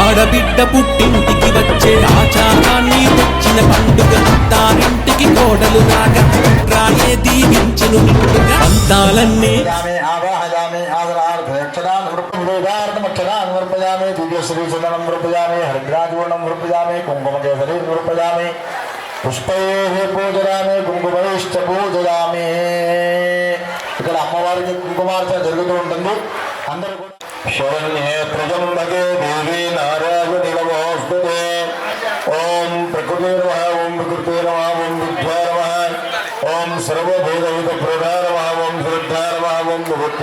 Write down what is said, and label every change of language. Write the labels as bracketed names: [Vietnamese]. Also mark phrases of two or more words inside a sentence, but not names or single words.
[Telugu] బిడ్డ పుట్టింటికి వచ్చే ఆచారాన్ని తెచ్చిన పండుగ తారింటికి కోడలు రాగా రాయే దీవించెను నిండుగా అందాలన్నీ [Sanskrit] यामि आवाहयामि आदरार्थयक्षदान् वृक्षदार्थमक्षदान् वर्पयामि दिव्यश्रीचन्दनं वर्पयामि हरिद्राजूर्णं वर्पयामि कुङ्कुमकेसरीं वर्पयामि पुष्पैः पूजयामि कुङ्कुमैश्च पूजयामि [Telugu] ఇక్కడ అమ్మవారికి కుంకుమార్చన జరుగుతూ ఉంటుంది అందరూ కూడా [Sanskrit] शरण्ये त्र्यम्बके देवि नारायणि नमोस्तुते ओं प्रकृते नमः ओं विकृते नमः ओं विद्याय नमः ओं सर्वभूतहित प्रदाय नमः ओं श्रद्धाय नमः ओं विभूते